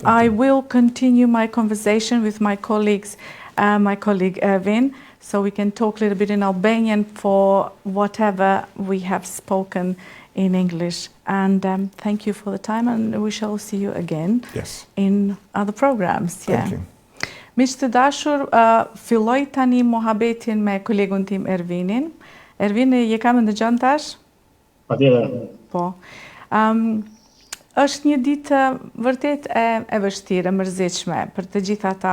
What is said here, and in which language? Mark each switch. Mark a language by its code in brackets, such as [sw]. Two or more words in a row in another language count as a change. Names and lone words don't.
[en] I will continue my conversation with my colleagues, my colleague Erwin, so we can talk a little bit in Albanian for whatever we have spoken in English. And thank you for the time, and we shall see you again in other programs. Thank you. [sq] Miq të dashur, filloj tani mohabetin me kolegun tim Erwinin. Erwin, je kam ndëgjon tash? Patjetër. Po. Është një ditë vërtet e vështirë, e mërzitshme për të gjithë ata.